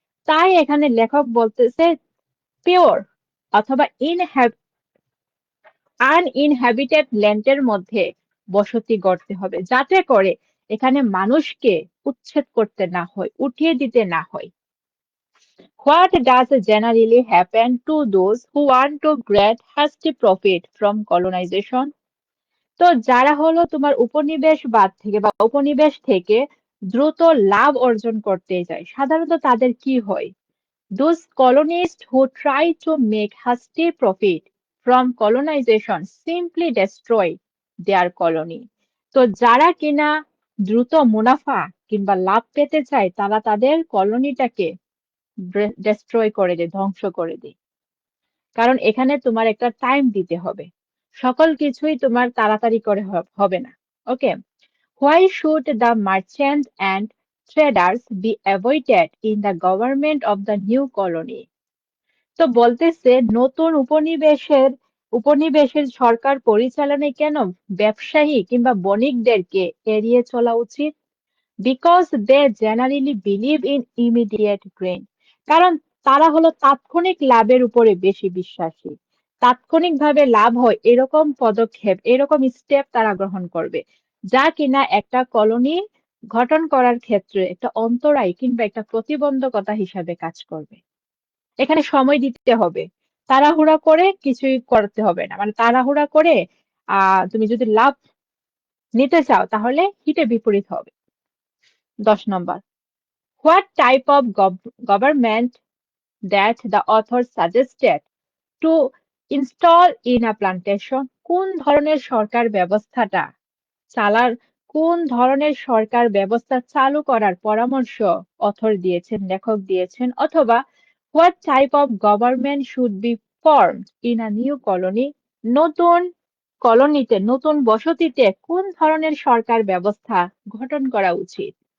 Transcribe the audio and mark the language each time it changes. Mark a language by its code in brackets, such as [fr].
[bn] তাই এখানে লেখক বলতেছে পিওর অথবা আনইনহ্যাবিটেড ল্যান্ডের মধ্যে বসতি গড়তে হবে, যাতে করে এখানে মানুষকে উচ্ছেদ করতে না হয়, উঠিয়ে দিতে না হয়। [en] What does generally happen to those who want to get hasty profit from colonization? [bn] তো যারা হলো তোমার উপনিবেশবাদ থেকে বা উপনিবেশ থেকে দ্রুত লাভ অর্জন করতে যায়, সাধারণত তাদের কি হয়? [en] Those colonists who try to make hasty profit from colonization simply destroy their colony. [bn] তো যারা কিনা দ্রুত মুনাফা কিংবা লাভ পেতে চায়, তারা তাদের কলোনিটাকে ডেস্ট্রয় করে দেয়, ধ্বংস করে দেয়। কারণ এখানে তোমার একটা টাইম দিতে হবে, সকল কিছুই তোমার তাড়াতাড়ি করে হবে না। [en] Okay, why should the merchants and traders be avoided in the government of the new colony? [bn] তো বলতেছে নতুন উপনিবেশের সরকার পরিচালনায় কেন ব্যবসায়ী কিংবা বণিকদেরকে এড়িয়ে চলা উচিত? [en] because they generally believe in immediate gain, [bn] কারণ তারা হলো তাৎক্ষণিক লাভের উপরে বেশি বিশ্বাসী। তাৎক্ষণিকভাবে লাভ হয় এরকম পদক্ষেপ, এরকম স্টেপ তারা গ্রহণ করবে, যা কিনা একটা কলোনি গঠন করার ক্ষেত্রে একটা অন্তরায় কিংবা একটা প্রতিবন্ধকতা হিসাবে কাজ করবে। এখানে সময় দিতে হবে, তাড়াহুড়া করে কিছুই করতে হবে না, তাড়াহুড়া করে তুমি যদি লাভ নিতে চাও তাহলে হিতে বিপরীত হবে। [en] 10 নম্বর, what type of government that the author suggested to install in a plantation? [bn] কোন ধরনের সরকার ব্যবস্থাটা চালার কোন ধরনের সরকার ব্যবস্থা চালু করার পরামর্শ অথর দিয়েছেন, লেখক দিয়েছেন, অথবা [en] what type of government should be formed in a new colony, [bn] নতুন কলোনিতে নতুন বসতিতে কোন ধরনের সরকার ব্যবস্থা গঠন করা উচিত।